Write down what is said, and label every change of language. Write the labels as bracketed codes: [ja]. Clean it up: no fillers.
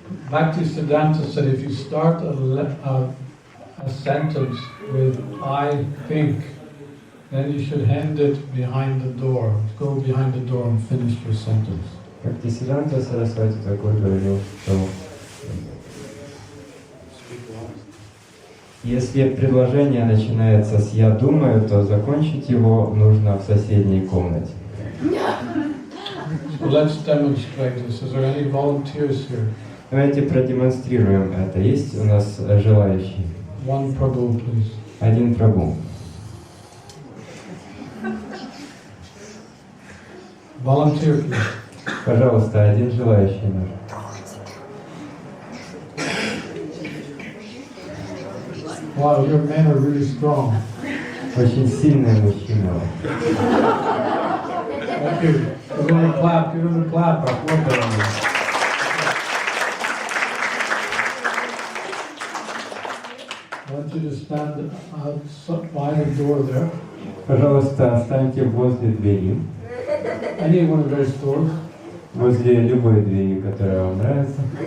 [en] Bhaktisiddhanta said if you start a sentence with I think, then you should end it behind the door. Go behind the door and finish your sentence. [ru] Бхактисиддханта Сарасвати такой говорил, что если предложение начинается с «я думаю», то закончить его нужно в соседней комнате. [en] So let's demonstrate this. Is there any volunteers here? [ru] Давайте продемонстрируем это. Есть у нас желающие? [en] One Prabhu, please. [ru] Один Прабху. [en] Volunteer, please. [ru] Пожалуйста, один желающий наш. [en] Wow, your men are really strong. [ru] Очень сильный мужчина. [en] Thank you. Give them a clap, give them a clap. [ru] Похлопаем. [en] I want you to stand outside the door there. [ru] Пожалуйста, останьте возле двери. [en] Any one of those doors. [ru] Возле любой двери, которая вам нравится.